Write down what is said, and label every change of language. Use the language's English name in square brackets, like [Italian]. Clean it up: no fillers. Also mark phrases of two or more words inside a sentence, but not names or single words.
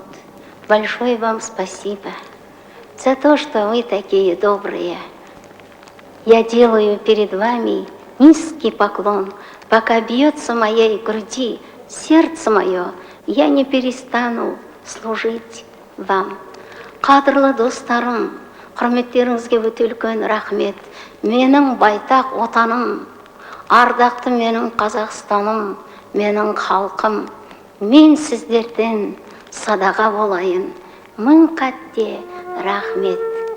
[Russian] Большое вам спасибо за то, что вы такие добрые. Я делаю перед вами низкий поклон, пока бьется в моей груди сердце мое, я не перестану служить вам. [Kazakh] Қадірлі достарым, құрметтеріңізге өте үлкен рахмет. Менің байтақ отаным, ардақты менің Қазақстаным, менің халқым. Мен сіздерден садаға болайын. Мың қатте рахмет.